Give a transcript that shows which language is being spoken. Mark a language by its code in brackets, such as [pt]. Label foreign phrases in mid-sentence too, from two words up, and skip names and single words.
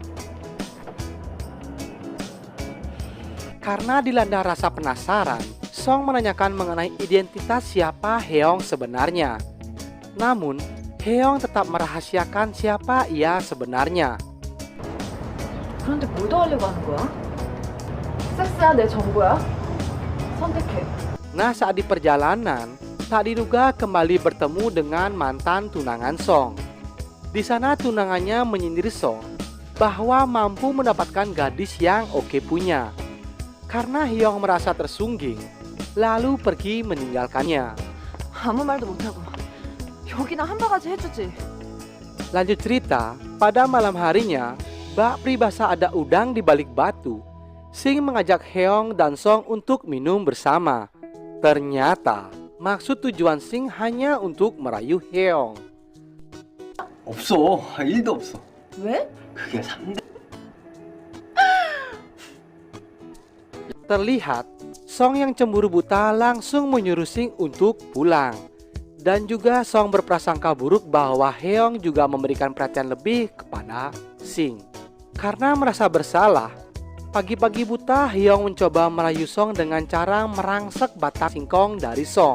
[id] Karena dilanda rasa penasaran, Song menanyakan mengenai identitas siapa Hyong sebenarnya. Namun, Hyong tetap merahasiakan siapa ia sebenarnya. [ko] 그런데 뭘 더 하려고 하는 거야? 섹스야 내 전부야? 선택해. [id] Nah, saat di perjalanan, tak diduga kembali bertemu dengan mantan tunangan Song. Di sana tunangannya menyindir Song bahwa mampu mendapatkan gadis yang oke punya. Karena Hyong merasa tersungging, lalu pergi meninggalkannya. [ko] 아무 말도 못하고 여기나 한 바가지 해주지. [id] Lanjut cerita, pada malam harinya, bak pribasa ada udang di balik batu. Sing mengajak Hyong dan Song untuk minum bersama. Ternyata, maksud tujuan Sing hanya untuk merayu Hyong. [ko] 없어. 1도 없어. 왜? 그게 3대. [id] Terlihat, Song yang cemburu buta langsung menyuruh Sing untuk pulang. Dan juga Song berprasangka buruk bahwa Hyong juga memberikan perhatian lebih kepada Sing. Karena merasa bersalah, pagi-pagi buta Hyong mencoba merayu Song dengan cara merangsek batang singkong dari Song.